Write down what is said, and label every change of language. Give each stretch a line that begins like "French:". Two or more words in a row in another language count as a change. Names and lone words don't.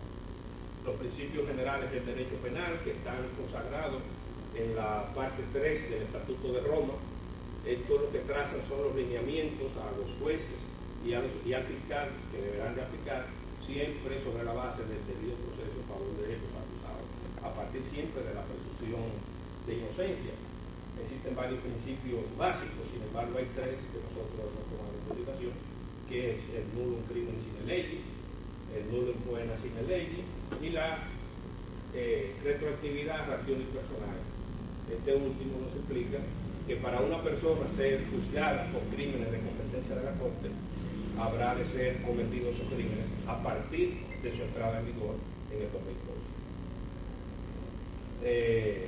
Spanish: Los principios generales del derecho penal que están consagrados en la parte 3 del Estatuto de Roma, esto lo que trazan son los lineamientos a los jueces y al fiscal que deberán de aplicar siempre sobre la base del debido proceso en favor de los acusados, a partir siempre de la presunción de inocencia. Existen varios principios básicos, sin embargo hay 3 que nosotros no tomamos en consideración, que es el
Latin: nullum crimen sine lege,
Spanish: el
Latin: nullum poena sine lege
Spanish: y la retroactividad
Latin: ratione personale.
Spanish: Este último nos explica que para una persona ser juzgada por crímenes de competencia de la Corte, habrá de ser cometidos esos crímenes a partir de su entrada en vigor en el 2012.